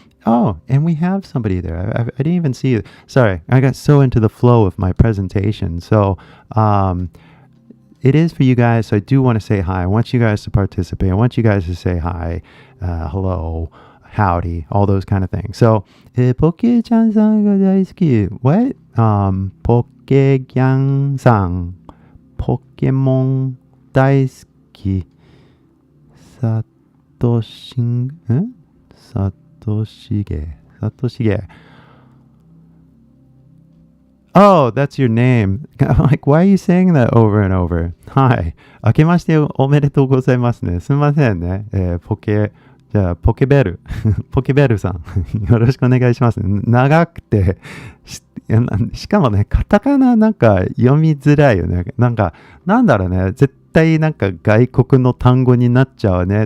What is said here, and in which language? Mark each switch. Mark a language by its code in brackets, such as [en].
[en] Oh, and we have somebody there. I didn't even see it. Sorry, I got so into the flow of my presentation. So it is for you guys. So I do want to say hi. I want you guys to participate. I want you guys to say hi, hello, howdy, all those kind of things. [ja] So, ポケちゃんさんが大好き。 [en] What? ポケギャンさん。 [ja] ポケモン大好き。サトシン、サトシゲ。サトシゲ。 [en] Oh, that's your name. I'm like, why are you saying that over and over? [ja] はい。明けましておめでとうございますね。すみませんね。じゃあ、ポケベル。ポケベルさん。よろしくお願いします。長くて、しかもね、カタカナなんか読みづらいよね。なんだろうね。絶対なんか外国の単語になっちゃうね。